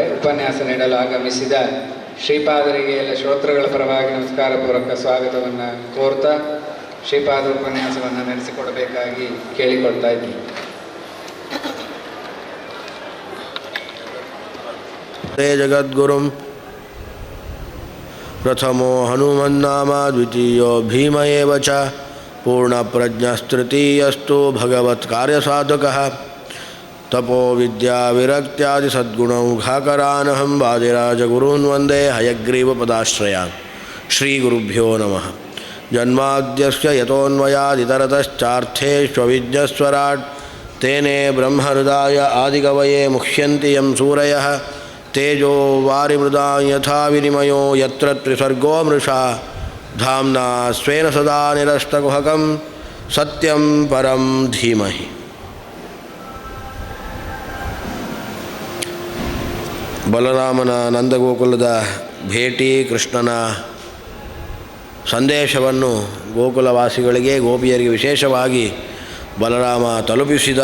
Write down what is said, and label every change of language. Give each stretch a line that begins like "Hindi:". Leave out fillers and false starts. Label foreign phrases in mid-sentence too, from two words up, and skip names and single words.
Kannada: ಉಪನ್ಯಾಸ ನೀಡಲು ಆಗಮಿಸಿದ ಶ್ರೀಪಾದರಿಗೆ ಎಲ್ಲ ಶ್ರೋತೃಗಳ ಪರವಾಗಿ ನಮಸ್ಕಾರಪೂರ್ವಕ ಸ್ವಾಗತವನ್ನು ಕೋರ್ತಾ ಶ್ರೀಪಾದ ಉಪನ್ಯಾಸವನ್ನು ನಡೆಸಿಕೊಡಬೇಕಾಗಿ ಕೇಳಿಕೊಳ್ತಾ ಇದ್ದೀನಿ.
Sanskrit: ಜಗದ್ಗುರುಂ ಪ್ರಥಮೋ ಹನುಮನ್ನಾಮ ದ್ವಿತೀಯೋ ಭೀಮ ಏವ ಚ ಪೂರ್ಣಪ್ರಜ್ಞಸ್ತೃತೀಯಸ್ತು ಭಗವತ್ ಕಾರ್ಯಸಾಧಕಃ ತಪೋ ವಿದ್ಯಾ ವಿರಕ್ತ್ಯಾದಿ ಸದ್ಗುಣೌಘಾಕರಾನಹಂ ವಾದಿರಾಜಗುರೂನ್ ವಂದೇ ಹಯಗ್ರೀವ ಪದಾಶ್ರಯಾನ್. ಶ್ರೀ ಗುರುಭ್ಯೋ ನಮಃ. ಜನ್ಮಾದ್ಯಸ್ಯ ಯತೋನ್ಮಯಾದಿತರತಶ್ಚಾರ್ಥೇಷ್ವವಿಜ್ಞಸ್ವರಾಟ್ ತೇನೇ ಬ್ರಹ್ಮಹೃದಾಯ ಆದಿಕವಯೇ ಮುಹ್ಯಂತಿ ಯಂ ಸೂರಯಃ ತೇಜೋ ವಾರಿಮೃದಾಂ ಯಥಾ ವಿನಿಮಯೋ ಯತ್ರ ತ್ರಿಸರ್ಗೋ ಮೃಷಾ ಧಾಮ್ನಾ ಸ್ವೇನ ಸದಾ ನಿರಸ್ತಕುಹಕಂ ಸತ್ಯಂ ಪರಂ ಧೀಮಹಿ.
Kannada: ಬಲರಾಮನ ನಂದಗೋಕುಲದ ಭೇಟಿ, ಕೃಷ್ಣನ ಸಂದೇಶವನ್ನು ಗೋಕುಲವಾಸಿಗಳಿಗೆ, ಗೋಪಿಯರಿಗೆ ವಿಶೇಷವಾಗಿ ಬಲರಾಮ ತಲುಪಿಸಿದ.